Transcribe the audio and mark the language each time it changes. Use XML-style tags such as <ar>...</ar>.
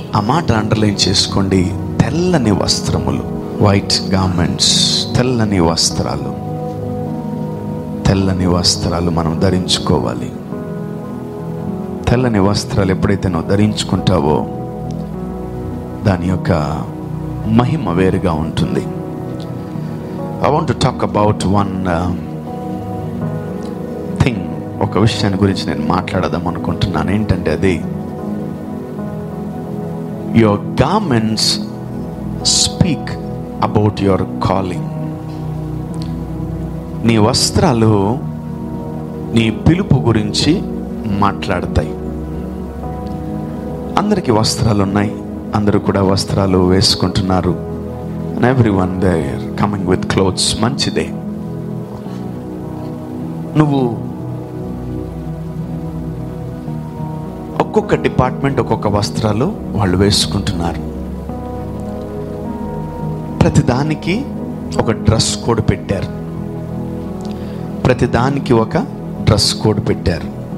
<te>ఆ మాట అండర్లైన్ చేసుకోండి, తెల్లని వస్త్రములు, వైట్ గార్మెంట్స్, తెల్లని వస్త్రాలు, తెల్లని వస్త్రాలు మనం ధరించుకోవాలి. తెల్లని వస్త్రాలు ఎప్పుడైతే నువ్వు ధరించుకుంటావో దాని యొక్క మహిమ వేరుగా ఉంటుంది.</te> <en>I want to talk about one thing.</en> <te>ఒక విషయాన్ని గురించి నేను మాట్లాడదాం అనుకుంటున్నాను. ఏంటంటే అది</te> <en>your garments speak about your calling.</en> <te>నీ వస్త్రాలు నీ పిలుపు గురించి మాట్లాడతాయి. అందరికీ వస్త్రాలు ఉన్నాయి, అందరూ కూడా వస్త్రాలు వేసుకుంటున్నారు.</te> <en>And everyone there coming with clothes.</en> <te>మంచిదే. నువ్వు ఒక్కొక్క డిపార్ట్మెంట్ ఒక్కొక్క వస్త్రాలు వాళ్ళు వేసుకుంటున్నారు. ప్రతిదానికి ఒక డ్రెస్ కోడ్ పెట్టారు, ప్రతిదానికి ఒక డ్రెస్ కోడ్ పెట్టారు.</te>